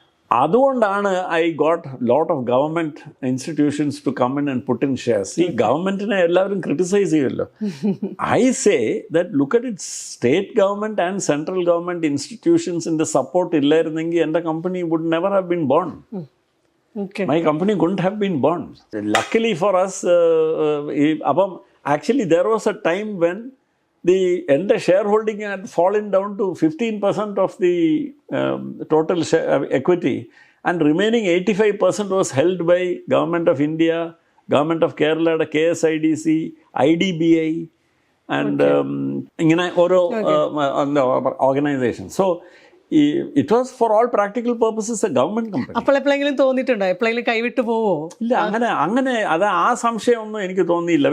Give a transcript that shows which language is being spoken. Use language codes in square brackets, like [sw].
[en] അതുകൊണ്ടാണ് I got lot of government institutions to come in and put in shares. [ml] ഈ ഗവൺമെൻറ്റിനെ എല്ലാവരും criticise ചെയ്യുമല്ലോ. [en] I say that look at its state government and central government ഇൻസ്റ്റിറ്റ്യൂഷൻസിൻ്റെ support [ml] ഇല്ലായിരുന്നെങ്കിൽ എൻ്റെ [en] Company would never have been born. My company couldn't have been born. Luckily for us, അപ്പം actually there was a time when the entire shareholding had fallen down to 15% of the total equity, and remaining 85% was held by Government of India, Government of Kerala, KSIDC, IDBI, and [ml] ingane oro [en] organization. So it was for all practical purposes a government company. [ml] അപ്പോൾ എപ്പോഴെങ്കിലും തോന്നിയിട്ടുണ്ടോ, എപ്പോഴെങ്കിലും കൈവിട്ട് പോവോ? ഇല്ല, അങ്ങനെ അത് ആ സംശയമൊന്നും എനിക്ക് തോന്നിയില്ല.